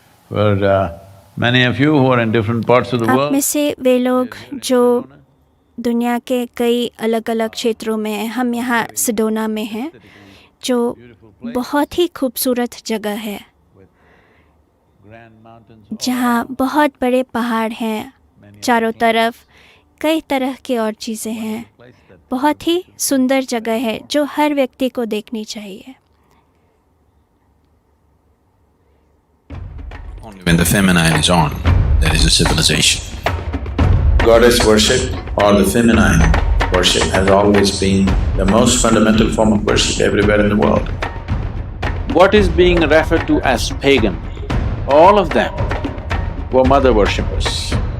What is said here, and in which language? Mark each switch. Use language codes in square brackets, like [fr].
[en] For many of you who are in different parts of the [hi] आप [en] world, [hi] में से वे लोग जो दुनिया के कई अलग अलग क्षेत्रों में हैं, हम यहाँ सिडोना में हैं, जो बहुत ही खूबसूरत जगह है, [en] grand mountains, [hi] जहाँ बहुत बड़े पहाड़ हैं चारों तरफ, कई तरह की और चीज़ें हैं। बहुत ही सुंदर जगह है जो हर व्यक्ति को देखनी चाहिए। [en] Only when the feminine is on, there is a civilization. Goddess worship or the feminine worship has always been the most fundamental form of worship everywhere in the world. What is being referred to as pagan, all of them were mother worshippers.